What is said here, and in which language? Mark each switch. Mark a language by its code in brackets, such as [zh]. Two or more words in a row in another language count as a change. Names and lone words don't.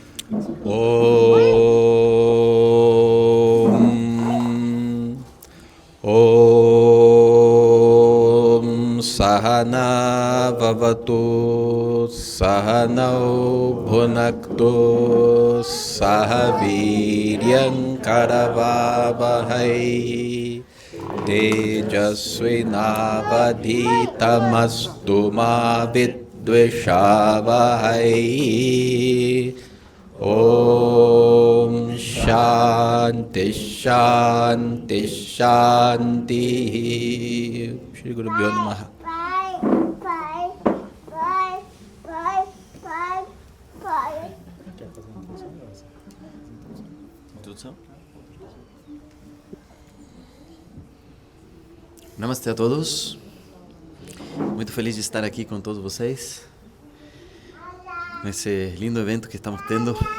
[sa] ॐ ॐ सहना ववतु सहनौ भुनक्तु सहवीर्यं करवावहै तेजस्विनावधीतमस्तु मा विद्विषावहै. ॐ शान्ति शान्ति शान्ति. श्री गुरु भ्यो नमः. [pt] Introdução. Namastê a todos. Muito feliz de estar aqui com todos vocês nesse lindo evento que estamos tendo.